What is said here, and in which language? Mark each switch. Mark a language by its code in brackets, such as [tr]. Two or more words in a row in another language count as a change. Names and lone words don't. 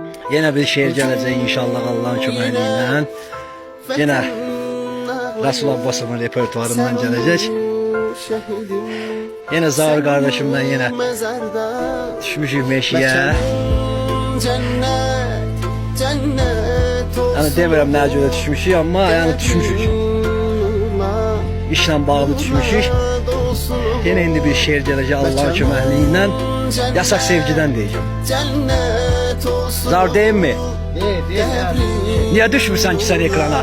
[az] Yine bir şehir gələcək inşallah Allah'ın köməkliyi. Yine Resul Abbas'ın repertuarından gələcək. [tr] Yine Zahir kardeşimden yine düşmüşük meşiye. [az] Yani demirəm nə görə düşmüşük, amma yani düşmüşük. İşlə bağlı düşmüşük. Yine indi bir şehir gələcək Allah'ın köməkliyi. Yasak sevgiden deyəcəm. Zar deyim mi? Niye düşmürsən ki sen ekrana?